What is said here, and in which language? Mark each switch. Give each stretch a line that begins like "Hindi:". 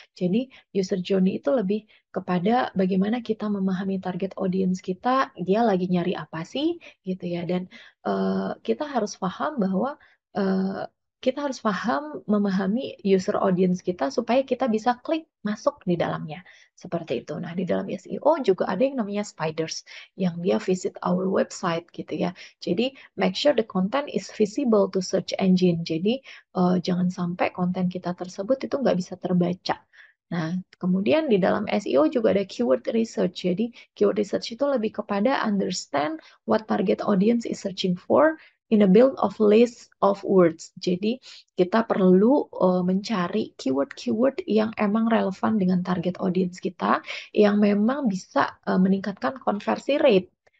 Indonesian: Jadi user journey itu lebih kepada bagaimana kita memahami target audience kita, dia lagi nyari apa sih, gitu ya. Dan kita harus paham bahwa eh, kita harus memahami user audience kita supaya kita bisa klik masuk di dalamnya. Seperti itu. Nah, di dalam SEO juga ada yang namanya spiders, yang dia
English: visit our website
Indonesian: gitu ya. Jadi,
English: make sure the content is visible to search engine.
Indonesian: Jadi, jangan sampai konten kita tersebut itu nggak bisa terbaca. Nah, kemudian di dalam SEO juga ada keyword research. Jadi,
English: keyword research
Indonesian: itu lebih kepada
English: understand what target audience is searching for in a build of list of words.
Indonesian: Jadi, kita perlu mencari keyword-keyword yang emang relevan dengan target audience kita, yang memang bisa meningkatkan konversi rate.